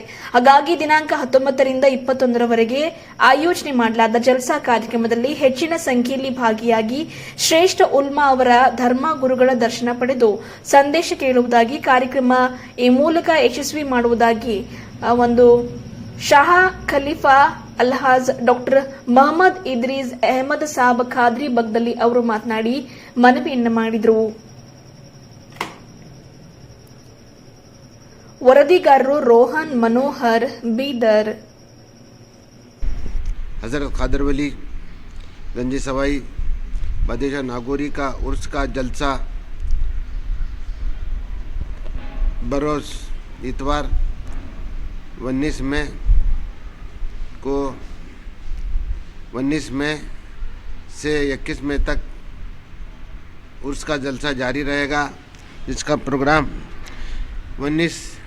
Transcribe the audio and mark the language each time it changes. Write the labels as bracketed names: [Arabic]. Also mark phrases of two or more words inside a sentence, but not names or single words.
[Kannada] ಹಾಗಾಗಿ ದಿನಾಂಕ 19ರಿಂದ 21ರವರೆಗೆ ಆಯೋಜನೆ ಮಾಡಲಾದ ಜಲ್ಸಾ ಕಾರ್ಯಕ್ರಮದಲ್ಲಿ ಹೆಚ್ಚಿನ ಸಂಖ್ಯೆಯಲ್ಲಿ ಭಾಗಿಯಾಗಿ ಶ್ರೇಷ್ಠ ಉಲ್ಮಾ ಅವರ ಧರ್ಮ ಗುರುಗಳ ದರ್ಶನ ಪಡೆದು ಸಂದೇಶ ಕೇಳುವುದಾಗಿ, ಕಾರ್ಯಕ್ರಮ ಈ ಮೂಲಕ ಯಶಸ್ವಿ ಮಾಡುವುದಾಗಿ ಒಂದು ಶಾಹಾ ಖಲೀಫಾ ಅಲ್ಹಾಜ್ ಡಾಕ್ಟರ್ ಮೊಹಮ್ಮದ್ ಇದ್ರೀಸ್ ಅಹಮದ್ ಸಾಬ್ ಖಾದ್ರಿ ಬಗ್ದಲಿ ಅವರು ಮಾತನಾಡಿ ಮನವಿಯನ್ನು ಮಾಡಿದರು. ವರದಿಗಾರರು ರೋಹನ್ ಮನೋಹರ್, ಬೀದರ್. [Hindi] हज़रत खादर वली गंजे सवाई बादशाह नागौरी का उर्स का जलसा बरोज़ इतवार 19 मई को 19 मई से 21 मई तक उर्स का जलसा जारी रहेगा, जिसका प्रोग्राम 19